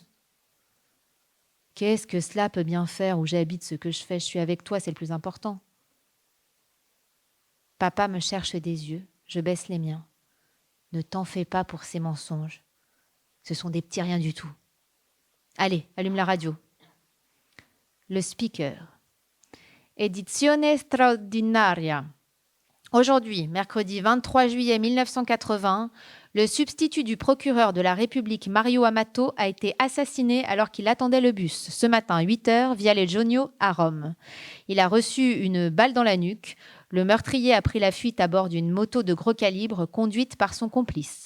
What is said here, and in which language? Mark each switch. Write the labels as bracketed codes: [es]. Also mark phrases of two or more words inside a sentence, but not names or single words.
[fr] Qu'est-ce que cela peut bien faire où j'habite, ce que je fais, je suis avec toi, c'est le plus important. Papa me cherche des yeux, je baisse les miens. Ne t'en fais pas pour ces mensonges. Ce sont des petits riens du tout. Allez, allume la radio. Le speaker. [it] Edizione straordinaria. [fr] Aujourd'hui, mercredi 23 juillet 1980, le substitut du procureur de la République Mario Amato a été assassiné alors qu'il attendait le bus, ce matin à 8h, via les Giugno à Rome. Il a reçu une balle dans la nuque. Le meurtrier a pris la fuite à bord d'une moto de gros calibre conduite par son complice.